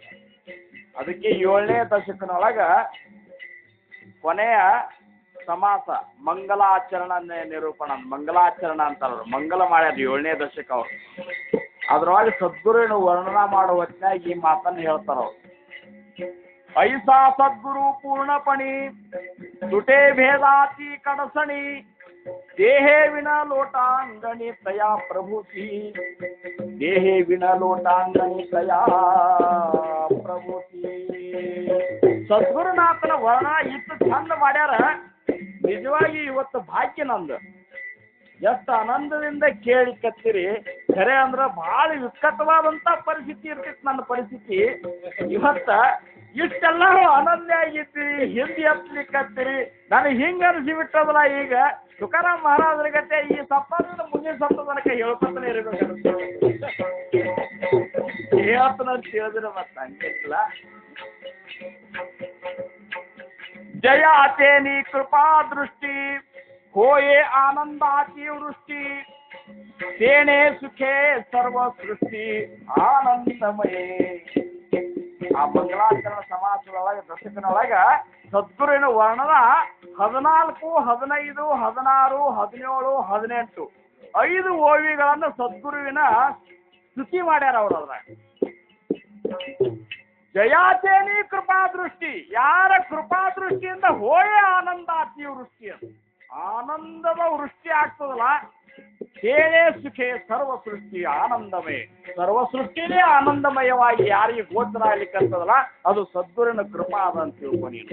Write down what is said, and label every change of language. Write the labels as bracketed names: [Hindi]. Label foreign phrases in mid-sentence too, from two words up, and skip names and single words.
[Kannada] ಅದಕ್ಕೆ 7ನೇ ದಶಕನೊಳಗ ಕೊನೆಯ ಸಮಾಸ ಮಂಗಲಾಚರಣ ನಿರೂಪಣ ಮಂಗಲಾಚರಣ ಅಂತಾರ. ಮಂಗಲ ಮಾಡ್ಯಾರ 7ನೇ ದಶಕ ಅವ್ರು. ಅದ್ರೊಳಗೆ ಸದ್ಗುರುವಿನ ವರ್ಣನ ಮಾಡೋ ಹೊತ್ತಿನಾಗ ಈ ಮಾತನ್ನು ಹೇಳ್ತಾರ ಅವ್ರು. [Marathi] ऐसा सद्गुरु पूर्णपणी तुटे भेदाती कडसणी देहे विन लोटांगणी तया प्रभुती देहे विन लोटांगणी तया प्रभुती. [Kannada] ಸದ್ಗುರುನಾಥನ ವರ್ಣ ಇಷ್ಟು ಚಂದ ಮಾಡ್ಯಾರ. ನಿಜವಾಗಿ ಇವತ್ತು ಭಾಗ್ಯ ನಂದು. ಎಷ್ಟು ಆನಂದದಿಂದ ಕೇಳಿಕತ್ತೀರಿ. ಖರೆ ಅಂದ್ರೆ ಬಹಳ ವಿಕಟವಾದಂತ ಪರಿಸ್ಥಿತಿ ಇರ್ತಿತ್ತು ನನ್ನ ಪರಿಸ್ಥಿತಿ. ಇವತ್ತ ಇಷ್ಟೆಲ್ಲ ಅನನ್ಯ ಆಗಿದ್ದೀರಿ, ಹಿಂದಿ ಹತ್ಲಿಕ್ಕತ್ತೀರಿ. ನನಗೆ ಹಿಂಗ ಅನಿಸಿಬಿಟ್ಟದಲ್ಲ. ಈಗ ತುಕಾರಾಮ್ ಮಹಾರಾಜರ ಗತೆ ಈ ಸಪ್ತಾಹದಿಂದ ಮುಂದಿನ ಸಪ್ತಾಹ ತನಕ ಹೇಳ್ಕೊತಾನೆ ಇರಬೇಕು. ಹೇಳ್ತಾನ ಅಂತ ಹೇಳಿದ್ರೆ ಮತ್ತೆ ಹಂಗಿಲ್ಲ. [Marathi] जय तेनी कृपा दृष्टि होये आनंदाची वृष्टी तेने सुखे सर्व सृष्टी आनंदमये. [Kannada] ಆ ಮಂಗಳಾಚರಣ ಸಮಾಸದೊಳಗೆ ದಶಕನೊಳಗ ಸದ್ಗುರುವಿನ ವರ್ಣನ 14, 15, 16, 17, 18 5 ಓವಿಗಳನ್ನು ಸದ್ಗುರುವಿನ ಸ್ತುತಿ ಮಾಡ್ಯಾರ ಅವರು. ಅದ್ರಾಗ [Marathi] जयाचेनि कृपा दृष्टी, [Kannada] ಯಾರ ಕೃಪಾ ದೃಷ್ಟಿಯಿಂದ [Marathi] होये आनंद अति वृष्टी, [Kannada] ಆನಂದದ ವೃಷ್ಟಿ ಆಗ್ತದಲ್ಲ, [Marathi] केळे सुखे सर्व सृष्टी आनंदमय, [Kannada] ಸರ್ವ ಸೃಷ್ಟಿನೇ ಆನಂದಮಯವಾಗಿ ಯಾರಿಗೆ ಗೋಚರ ಆಗ್ಲಿಕ್ಕಂತದಲ್ಲ ಅದು ಸದ್ಗುರುವಿನ ಕೃಪಾ ಅದಂತ ತಿಳ್ಕೊ ನೀನು.